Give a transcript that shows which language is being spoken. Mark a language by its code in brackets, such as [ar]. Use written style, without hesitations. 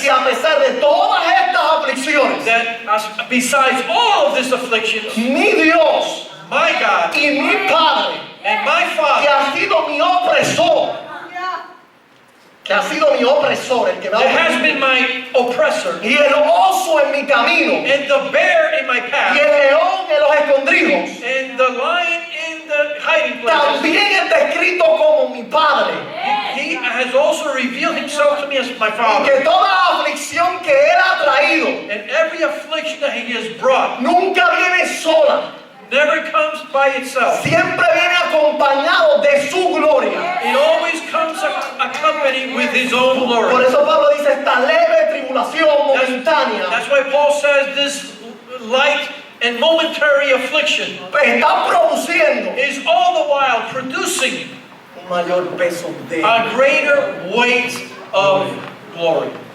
[es] que a pesar de todas estas aflicciones, [en] that besides all of this affliction, [es] mi Dios [en] my God [es] y mi Padre, [en] and my [es] que [en] Father, [es] ha sido mi opresor, el que me [en] that [es] ha [en] has [es] oprimido, [en] been my oppressor, [es] y el oso en mi camino, [en] and the bear in my [es] y [en] path, [es] el león en los escondrijos, [en] and the lion in the hiding places. [es] también está escrito como mi Padre. [en] He has also revealed himself to me as my [es] Y [en] Father. [es] que toda aflicción que Él ha traído [en] And every affliction that he has brought [es] nunca viene sola, [en] never comes by itself. [es] siempre viene acompañado de su gloria. [en] It always comes accompanied with his own [es] Por [en] glory. [es] eso Pablo dice, esta leve tribulación momentánea [en] That's why Paul says this light and momentary affliction [es] está produciendo [en] is all the while producing [es] un mayor peso de [en] a greater weight of glory.